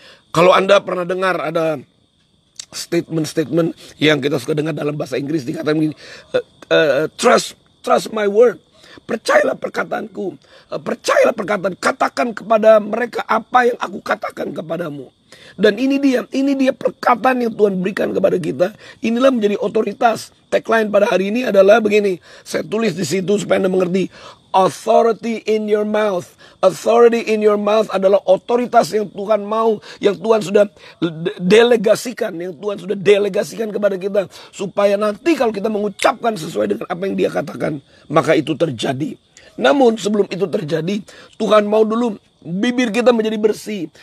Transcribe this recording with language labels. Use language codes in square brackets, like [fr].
[id] Kalau Anda pernah dengar ada statement-statement yang kita suka dengar dalam bahasa Inggris, dikatakan begini, [en] trust my word. [id] Percayalah perkataanku, percayalah perkataan, katakan kepada mereka apa yang aku katakan kepadamu. Dan ini dia perkataan yang Tuhan berikan kepada kita. Inilah menjadi otoritas. Tagline pada hari ini adalah begini. Saya tulis di situ supaya Anda mengerti. [en] Authority in your mouth. Authority in your mouth [id] adalah otoritas yang Tuhan mau, yang Tuhan sudah delegasikan, kepada kita, supaya nanti kalau kita mengucapkan sesuai dengan apa yang Dia katakan, maka itu terjadi. Namun sebelum itu terjadi, Tuhan mau dulu bibir kita menjadi bersih.